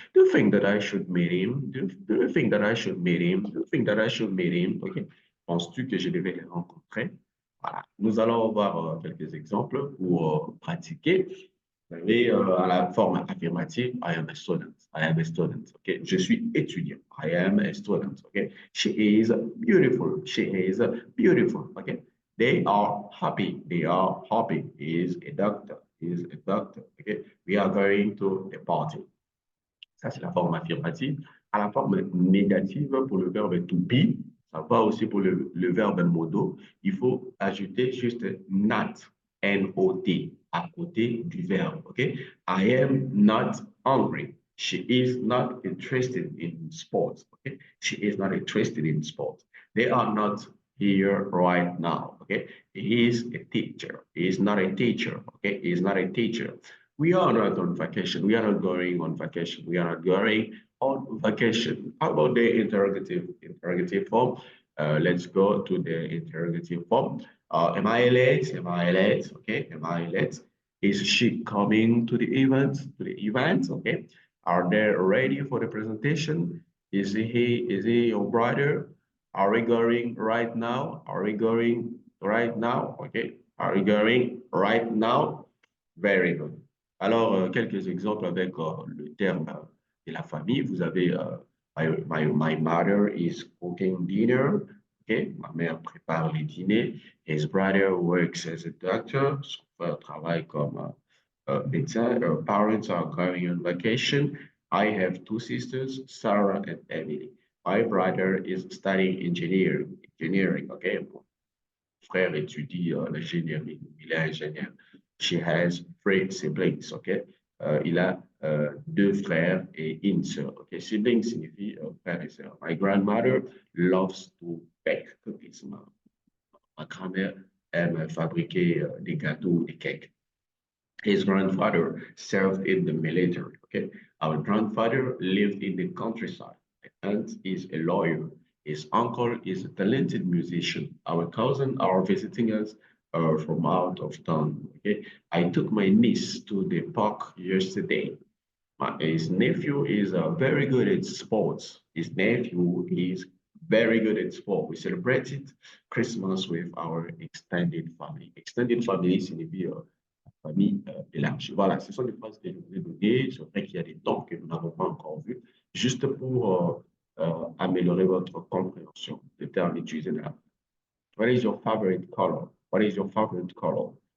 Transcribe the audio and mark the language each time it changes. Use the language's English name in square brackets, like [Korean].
[English] Do you think that I should meet him? Do you think that I should meet him? Do you think that I should meet him? OK? [French] Penses-tu que je devais les rencontrer? Voilà. Nous allons voir quelques exemples pour pratiquer. Vous avez à la forme affirmative, [English] I am a student. I am a student. Okay? [French] Je suis étudiant. [English] I am a student. Okay? She is beautiful. She is beautiful. Okay? They are happy. They are happy. He is a doctor. He is a doctor. Okay? We are going to a party. [French] Ça, c'est la forme affirmative. À la forme négative, pour le verbe to be, ça va aussi pour le verbe modo. Il faut ajouter juste not, N-O-T, à côté du verbe. [English] Okay? I am not hungry. She is not interested in sports. Okay? She is not interested in sports. They are not here right now. Okay? He is a teacher. He is not a teacher. Okay? He is not a teacher. We are not on vacation. We are not going on vacation. We are not going on vacation. How about the interrogative form? Let's go to the interrogative form. Am I late? Am I late? Okay. Am I late? Is she coming to the event? Okay. Are they ready for the presentation? Is he your brother? Are we going right now? Are we going right now? Okay. Are we going right now? Very good. [French] Alors, quelques exemples avec le terme de la famille. Vous avez [English] my mother is cooking dinner. Okay? [French] Ma mère prépare les dîners. [English] His brother works as a doctor. [French] Son frère travaille comme médecin. [English] Her parents are going on vacation. I have two sisters, Sarah and Emily. My brother is studying engineering. Okay? [French] Mon frère étudie l'ingénierie. Il est ingénieur. [English] She has three siblings, OK? [French] Il a deux frères et une sœur, OK? Siblings signifie frère et sœur. [English] My grandmother loves to bake cookies. [French] Ma grand-mère aime fabriquer des gâteaux, des cakes. [English] His grandfather served in the military, OK? Our grandfather lived in the countryside. My aunt is a lawyer. His uncle is a talented musician. Our cousins are visiting us from out of town. Okay, I took my niece to the park yesterday. His nephew is very good at sports. His nephew is very good at sport. We celebrated Christmas with our extended family. [French] Extended family signifie famille élargie. Voilà, ce sont des phrases que je vous ai données. C'est vrai qu'il y a des temps que nous n'avons pas encore vus, juste pour améliorer votre compréhension des termes utilisés dans la. [English] What is your favorite color? What is your favorite color?